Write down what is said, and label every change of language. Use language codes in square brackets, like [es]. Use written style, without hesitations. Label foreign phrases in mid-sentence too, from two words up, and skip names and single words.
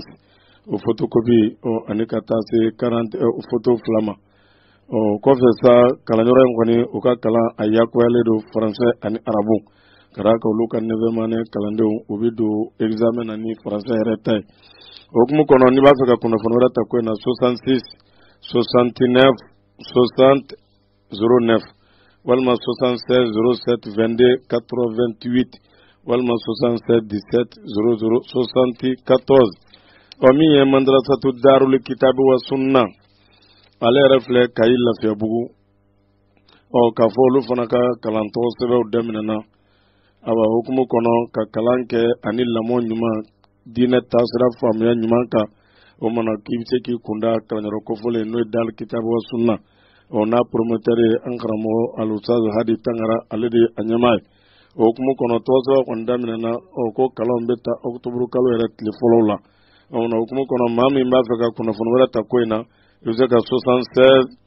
[bm] o photocopie ani ka taa se 40 photo fila ma kɔfɛ sa kalanyɔrɔ in kɔni u ka kalan a yakuyalen do français ani arabu ka d'a kan olu ka 9e année kalandenw u bɛ don examen na ni français yɛrɛ ta ye o hukumu kɔnɔ n'i b'a fɛ ka kunnafoni wɛrɛ ta ko in na 66 69 60 09 walima 76 07 22 88 walima 67 17 00 74 min ye madrasatu darul kitabi wa sunna ale yɛrɛ filɛ kayi lafiyabugu k'a fɔ olu fana ka kalantɔgɔ sɛbɛnw daminɛna aba hukumu kɔnɔ ka kalan kɛ ani lamɔ ɲuman diinɛ taasira faamuya ɲuman kan o mana k'i bɛ se k'i kunda kalanyɔrɔ kofɔlen n'o ye dal kitabu wa sunna n'a promoteur ye an karamɔgɔ alusaz hadi tangara ale de a ɲɛmaa ye o hukumu kɔnɔ tɔgɔ sɛbɛn kɔni daminɛna ko kalanw bɛ ta octobre kalo yɛrɛ tile fɔlɔw la o hukumu kɔnɔ maa min b'a fɛ ka kunnafoni wɛrɛ ta ko in na i bɛ se ka 76